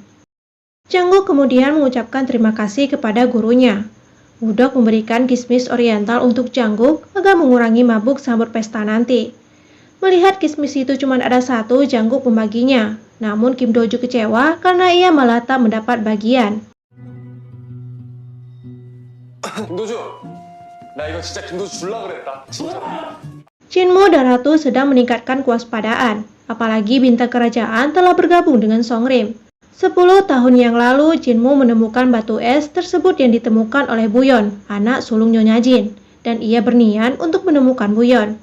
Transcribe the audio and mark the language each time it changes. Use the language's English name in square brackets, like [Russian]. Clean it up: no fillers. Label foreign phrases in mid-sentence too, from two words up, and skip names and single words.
[Indonesian] Janggook kemudian mengucapkan terima kasih kepada gurunya. Mudok memberikan kismis oriental untuk Janggook agar mengurangi mabuk sambut pesta nanti. Melihat kismis itu cuma ada satu, Janggook membaginya. Namun Kim Do-ju kecewa karena ia malah tak mendapat bagian. [Korean] 김도주, 나 이거 진짜 김도주 줄라 그랬다. 진짜. [Indonesian] Jinmu dan Ratu sedang meningkatkan kewaspadaan, apalagi bintang kerajaan telah bergabung dengan Songrim. 10 tahun yang lalu, Jinmu menemukan batu es tersebut yang ditemukan oleh Buyon, anak sulung Nyonya Jin, dan ia berniat untuk menemukan Buyon.